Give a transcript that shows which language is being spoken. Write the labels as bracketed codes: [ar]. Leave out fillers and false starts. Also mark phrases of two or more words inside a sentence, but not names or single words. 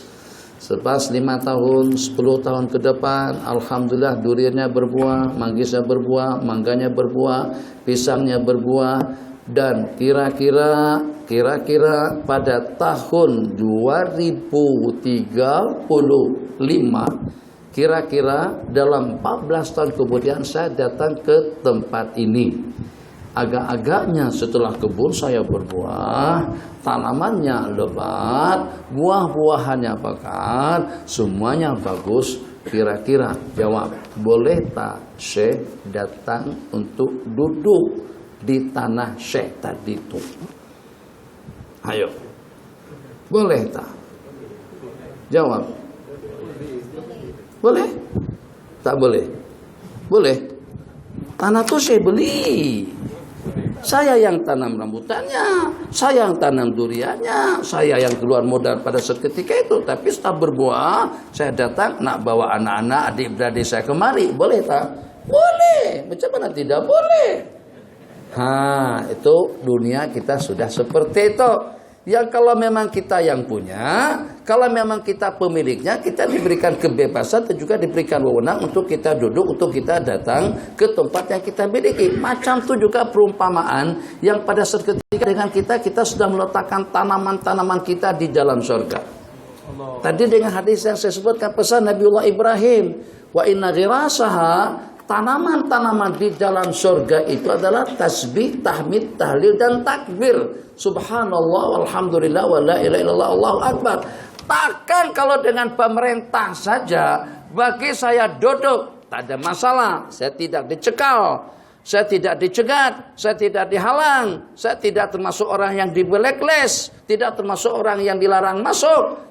[ms] Selepas 5 tahun, 10 tahun ke depan, alhamdulillah duriannya berbuah, manggisnya berbuah, mangganya berbuah, pisangnya berbuah, dan kira-kira pada tahun 2035, kira-kira dalam 14 tahun kemudian saya datang ke tempat ini. Agak-agaknya setelah kebun saya berbuah, tanamannya lebat, buah-buahannya pekat, semuanya bagus. Kira-kira jawab, boleh tak Syekh datang untuk duduk di tanah Syekh tadi itu? Ayo, boleh tak? Jawab. Boleh? Tak boleh? Boleh. Tanah itu saya beli. Saya yang tanam rambutannya, saya yang tanam duriannya, saya yang keluar modal pada seketika itu. Tapi setelah berbuah, saya datang nak bawa anak-anak, adik-beradik saya kemari. Boleh tak? Boleh. Macam mana tidak boleh? Itu dunia kita sudah seperti itu. Yang kalau memang kita yang punya, kalau memang kita pemiliknya, kita diberikan kebebasan dan juga diberikan wewenang untuk kita duduk, untuk kita datang ke tempat yang kita miliki. Macam itu juga perumpamaan yang pada saat ketika dengan kita sudah meletakkan tanaman-tanaman kita di dalam surga. Tadi dengan hadis yang saya sebutkan pesan Nabiullah Ibrahim, [ar] وإن غراسها, [ms] tanaman-tanaman di dalam surga itu adalah tasbih, tahmid, tahlil, dan takbir. [ar] سبحان الله والحمد لله ولا إله إلا الله الله أكبر. [ms] Takkan kalau dengan pemerintah saja, bagi saya duduk, tak ada masalah. Saya tidak dicekal, saya tidak dicegat, saya tidak dihalang, saya tidak termasuk orang yang di blacklist, tidak termasuk orang yang dilarang masuk.